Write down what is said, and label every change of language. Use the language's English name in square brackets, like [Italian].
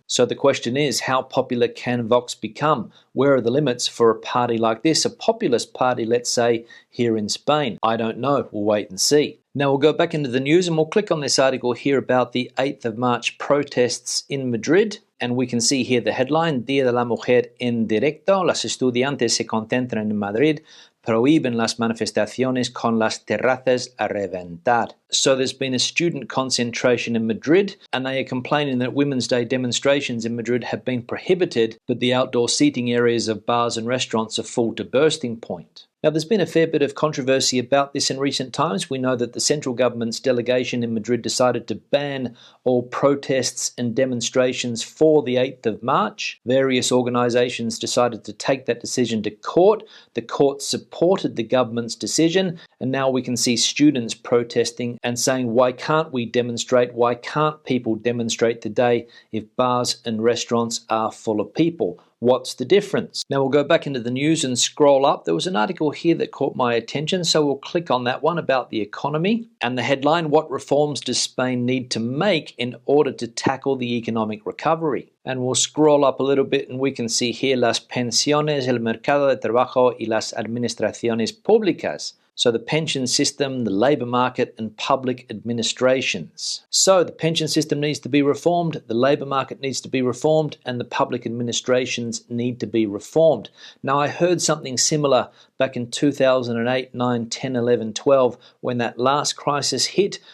[English] So the question is, how popular can Vox become? Where are the limits for a party like this, a populist party, let's say, here in Spain? I don't know. We'll wait and see. Now we'll go back into the news and we'll click on this article here about the 8th of March protests in Madrid. And we can see here the headline, [Spanish] Día de la Mujer en directo, las estudiantes se concentran en Madrid, prohíben las manifestaciones con las terrazas a reventar. [English] So there's been a student concentration in Madrid, and they are complaining that Women's Day demonstrations in Madrid have been prohibited, but the outdoor seating areas of bars and restaurants are full to bursting point. Now, there's been a fair bit of controversy about this in recent times. We know that the central government's delegation in Madrid decided to ban all protests and demonstrations for the 8th of March. Various organisations decided to take that decision to court. The court supported the government's decision, and now we can see students protesting and saying, why can't we demonstrate? Why can't people demonstrate today if bars and restaurants are full of people? What's the difference? Now we'll go back into the news and scroll up. There was an article here that caught my attention, so we'll click on that one about the economy. And the headline, what reforms does Spain need to make in order to tackle the economic recovery? And we'll scroll up a little bit and we can see here [Spanish] las pensiones, el mercado de trabajo y las administraciones públicas. [English] So the pension system, the labour market, and public administrations. So the pension system needs to be reformed, the labour market needs to be reformed, and the public administrations need to be reformed. Now I heard something similar back in 2008, 9, 10, 11, 12, when that last crisis hit.